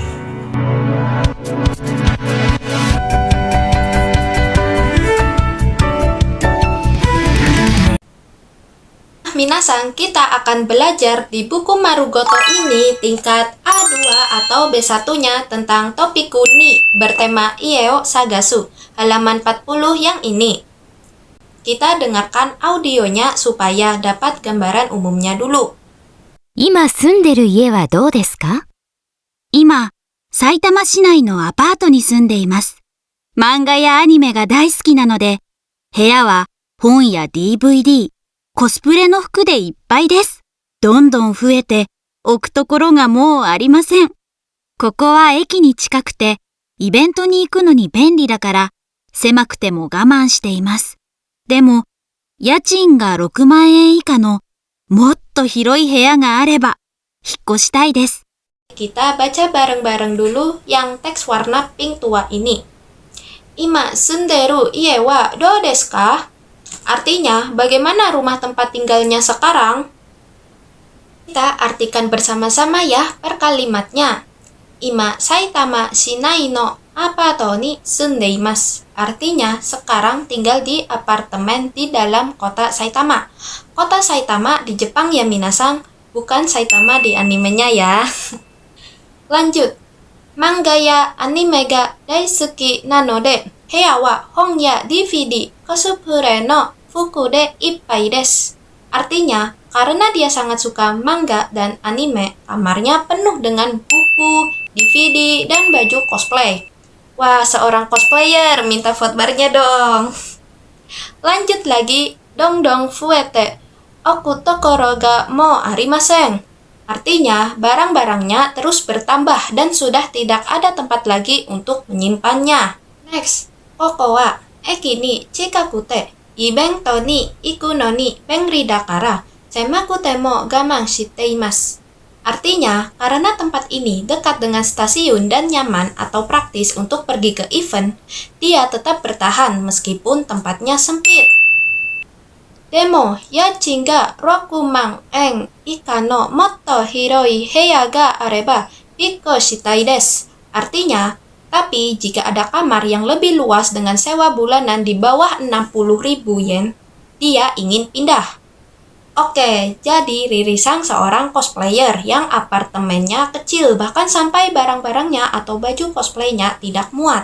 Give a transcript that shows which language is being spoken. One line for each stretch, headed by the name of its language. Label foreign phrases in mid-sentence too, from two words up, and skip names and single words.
Indonesian: Minasan, kita akan belajar di buku Marugoto ini tingkat A2 atau B1-nya tentang topik ni bertema
Japanese: 家を探す,
Indonesian: halaman 40 yang ini. Kita dengarkan audionya supaya dapat gambaran umumnya dulu.
Japanese: 今住んでる家はどうですか？今、埼玉市内のアパートに住んでいます。漫画やアニメが大好きなので、部屋は本や DVD、コスプレの服でいっぱいです。どんどん増えて、置くところがもうありません。ここは駅に近くて、イベントに行くのに便利だから、狭くても我慢しています。でも、家賃が6万円以下のもっと広い部屋があれば、引っ越したいです。
Indonesian: Kita baca bareng-bareng dulu yang teks warna pink tua ini.
Japanese: 今住んでる家はどうですか?
Indonesian: Artinya, bagaimana rumah tempat tinggalnya sekarang? Kita artikan bersama-sama ya per kalimatnya.
Japanese: 今埼玉市内のアパートに住んでいます.
Indonesian: Artinya, sekarang tinggal di apartemen di dalam kota Saitama. Kota Saitama di Jepang ya minasan, bukan Saitama di animenya ya.
Japanese: Lanjut. 漫画やアニメが大好きなので、部屋は本やDVD、コスプレの服でいっぱいです.
Indonesian: Artinya, karena dia sangat suka manga dan anime, kamarnya penuh dengan buku, DVD, dan baju cosplay. Wah, seorang cosplayer, minta vote barnya dong. Lanjut lagi,
Japanese: どん増えて、置くところがもうありません.
Indonesian: Artinya, barang-barangnya terus bertambah dan sudah tidak ada tempat lagi untuk menyimpannya. Next,
Japanese: ここは駅に近くてイベントに行くのに便利だから狭くても我慢しています.
Indonesian: Artinya, karena tempat ini dekat dengan stasiun dan nyaman atau praktis untuk pergi ke event, dia tetap bertahan meskipun tempatnya sempit. Demo,
Japanese: 家賃が6万円以下のもっと広い部屋があれば引っ越したいです。
Indonesian: Artinya, tapi jika ada kamar yang lebih luas dengan sewa bulanan di bawah 60.000 yen, dia ingin pindah. Oke, jadi Riri Sang seorang cosplayer yang apartemennya kecil, bahkan sampai barang-barangnya atau baju cosplaynya tidak muat.